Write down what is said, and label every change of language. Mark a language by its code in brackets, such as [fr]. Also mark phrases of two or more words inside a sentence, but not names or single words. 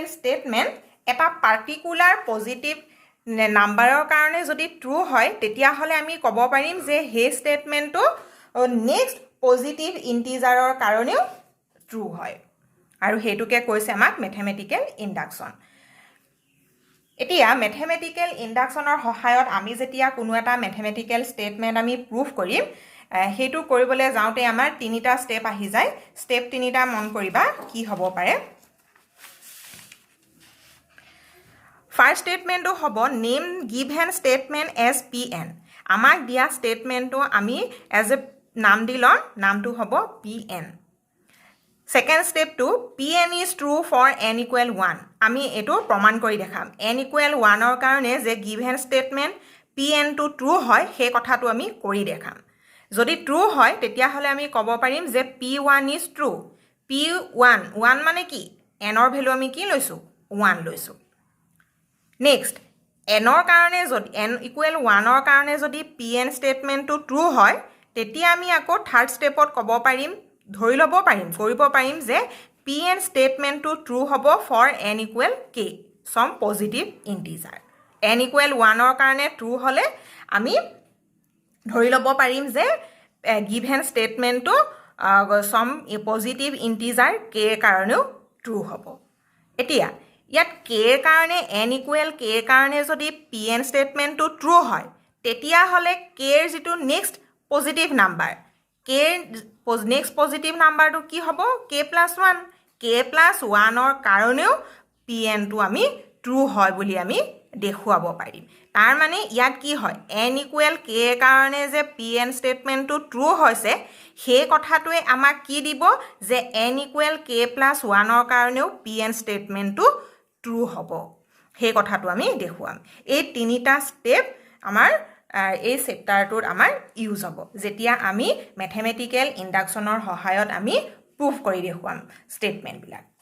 [as] স্টেটমেন্ট এটা [en] particular positive number [as] কাৰণে যদি ট্ৰু হয় তেতিয়া হলে আমি ক'ব পাৰিম যে সেই স্টেটমেন্টটো [en] next positive integer [as] কাৰণেও ট্ৰু হয় আৰু হেতুকে কৈছে আমাক [en] mathematical induction [as] এতিয়া [en] mathematical induction [as] সহায়ত আমি যেতিয়া কোনো এটা [en] mathematical statement [as] আমি প্ৰুফ কৰিম হেতু কৰিবলৈ যাওঁতে আমাৰ তিনিটা ষ্টেপ আহি যায় ষ্টেপ তিনিটা মন কৰিবা কি হ'ব পাৰে [en] first statement [as] হ'ব [en] name given statement as [as] pn আমাক দিয়া স্টেটমেন্টটো আমি এজ এ নাম দি লম নামটো হ'ব pn [en] Second step to Pn is true for n = 1. [as] আমি এটো প্ৰমাণ কৰি দেখাম n = 1 ৰ কাৰণে যে [en] given statement [as] Pn টো true হয় সেই কথাটো আমি কৰি দেখাম যদি true হয় তেতিয়া হলে আমি ক'ব পাৰিম যে [en] P1 is true [as] P1 1 মানে কি n ৰ ভ্যালু আমি কি লৈছো 1 লৈছো নেক্সট n ৰ কাৰণে যদি n = 1 ৰ কাৰণে যদি Pn statement টো true হয় তেতিয়া আমি আকৌ [en] third step [as] ক'ব পাৰিম ধৰি ল'ব পাৰিম কৰিব পাৰিম যে pn statement টো true হ'ব [en] for n = k some positive integer [as] n = 1 ৰ কাৰণে true হলে আমি ধৰি ল'ব পাৰিম যে [en] given statement [as] টো [en] some positive integer [as] k ৰ কাৰণেও true হ'ব এতিয়া ইয়াত k ৰ কাৰণে n = k ৰ কাৰণে যদি pn statement টো true হয় তেতিয়া হলে k ৰ যেটো [en] next positive number k next positive number [as] to কি হ'ব k + 1 k + 1 ৰ কাৰণেও pn টো আমি true হয় বুলি আমি দেখুৱাব পাৰিম তাৰ মানে ইয়াত কি হয় n = k ৰ কাৰণে যে pn statement টো true হৈছে সেই কথাটোৱে আমাক কি দিব যে n = k + 1 ৰ কাৰণেও pn statement টো true হ'ব সেই কথাটো আমি দেখুৱাম এই তিনিটা ষ্টেপ আমাৰ এই চেপ্টাৰটোত আমাৰ ইউজ হ'ব যেতিয়া আমি [en] mathematical induction [as] সহায়ত আমি প্ৰুফ কৰি দেখুৱাম স্টেটমেন্ট বিলাক